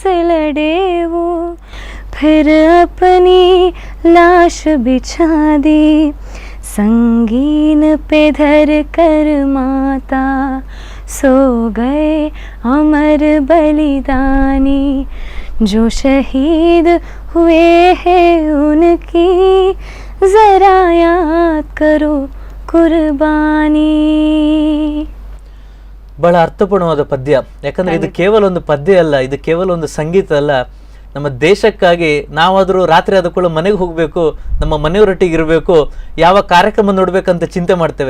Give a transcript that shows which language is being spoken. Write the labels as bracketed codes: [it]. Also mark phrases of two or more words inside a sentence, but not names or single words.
[hi] लड़े वो, फिर अपनी लाश बिछा दी, संगीन पे धर कर माता, सो गए अमर बलिदानी, जो शहीद हुए हैं उनकी जरा याद करो ಕುರ್ಬಾನಿ. [kn] ಬಹಳ ಅರ್ಥಪೂರ್ಣವಾದ ಪದ್ಯ. ಯಾಕಂದ್ರೆ ಇದು ಕೇವಲ ಒಂದು ಪದ್ಯ ಅಲ್ಲ, ಇದು ಕೇವಲ ಒಂದು ಸಂಗೀತ ಅಲ್ಲ. ನಮ್ಮ ದೇಶಕ್ಕಾಗಿ ನಾವಾದರೂ ರಾತ್ರಿ ಆದ ಕೂಡ ಮನೆಗೆ ಹೋಗಬೇಕು, ನಮ್ಮ ಮನೆಯವರೊಟ್ಟಿಗೆ ಇರಬೇಕು, ಯಾವ ಕಾರ್ಯಕ್ರಮ ನೋಡ್ಬೇಕಂತ ಚಿಂತೆ ಮಾಡ್ತೇವೆ.